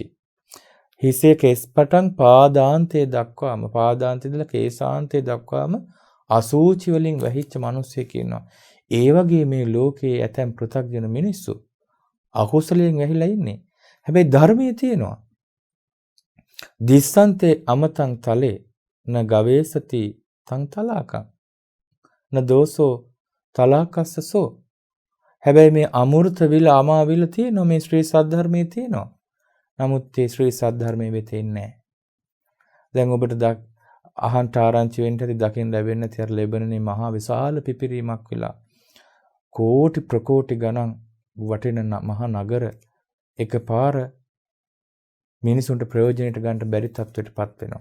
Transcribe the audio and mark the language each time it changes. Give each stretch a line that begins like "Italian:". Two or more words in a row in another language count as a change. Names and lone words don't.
Sinhala: හිසේ කෙස් පටන් පාදාන්තයේ දක්වාම, පාදාන්තයේ ඉඳලා කේසාන්තයේ දක්වාම අසුචි වලින් වැහිච්ච මිනිස්සෙක් ඉන්නවා. ඒ වගේ මේ ලෝකයේ ඇතැම් පෘථග්ජන මිනිස්සු අකුසලයෙන් වැහිලා ඉන්නේ. හැබැයි ධර්මයේ තියෙනවා.
Pali: දිස්සන්තේ අමතං තලේ න ගවේසති තං තලාකං න දෝසෝ තලාකස්සසෝ.
Sinhala: හැබැයි මේ අමෘත විල අමාවිල තියෙනවා, මේ ශ්‍රී සද්ධර්මයේ තියෙනවා. නමුත් මේ ශ්‍රී සද්ධර්මයේ වෙතේ නැහැ. දැන් ඔබට අහන්ට ආරංචි වෙන්න ඇති, දකින්න ලැබෙන්නේ නැති අර ලැබෙනනේ මහා විශාල පිපිරීමක් වෙලා කෝටි ප්‍රකෝටි ගණන් වටින මහා නගර එකපාර මිනිසුන්ට ප්‍රයෝජනයට ගන්න බැරි තත්ත්වයකටපත් වෙනවා.